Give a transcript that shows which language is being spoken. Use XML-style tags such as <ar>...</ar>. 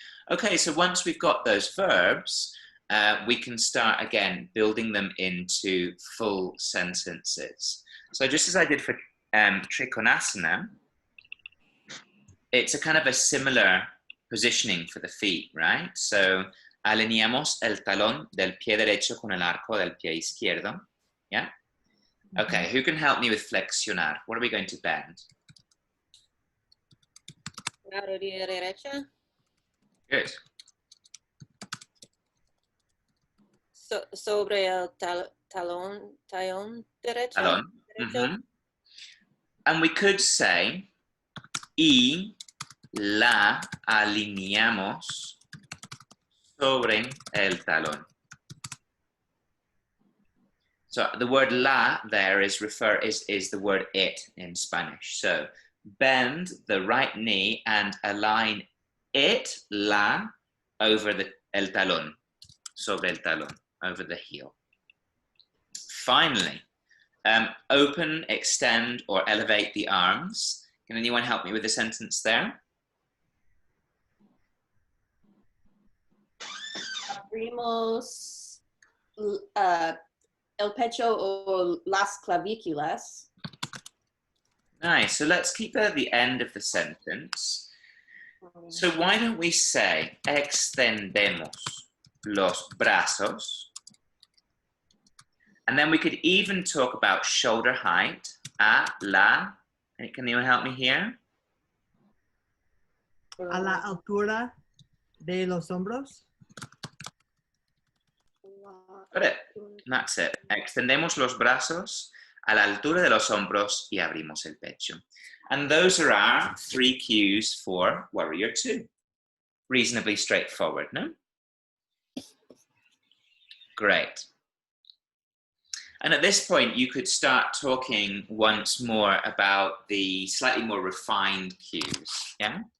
<en>Okay, so once we've got those verbs, we can start again building them into full sentences. So just as I did for Trikonasana, it's a kind of a similar positioning for the feet, right? So</en> <es>alineamos el talón del pie derecho con el arco del pie izquierdo.</es> <en>Yeah? Okay, who can help me with flexionar? What are we going to bend?</en> <es>La rodilla derecha.</es> <en>Good.</en> <es>Sobre el talón derecho. Talón. derecho.</es> <en>And we could say,</en> <es>y la alineamos sobre el talón.</es> <en>So the word la there is the word it in Spanish. So bend the right knee and align it, la, over el talón,</en> <es>sobre el talón,</es> <en>over the heel. Finally, open, extend, or elevate the arms. Can anyone help me with the sentence there?</en> <es>Abrimos el pecho o las clavículas.</es> <en>Nice. So let's keep at the end of the sentence. So why don't we say</en> <es>extendemos los brazos?</es> <en>And then we could even talk about shoulder height. A, la. Can anyone help me here?</en> <es>A la altura de los hombros.</es> <en>Got it. That's it.</en> <es>Extendemos los brazos a la altura de los hombros y abrimos el pecho.</es> <en>And those are our 3 cues for Warrior 2. Reasonably straightforward, no? Great. And at this point, you could start talking once more about the slightly more refined cues, yeah?</en>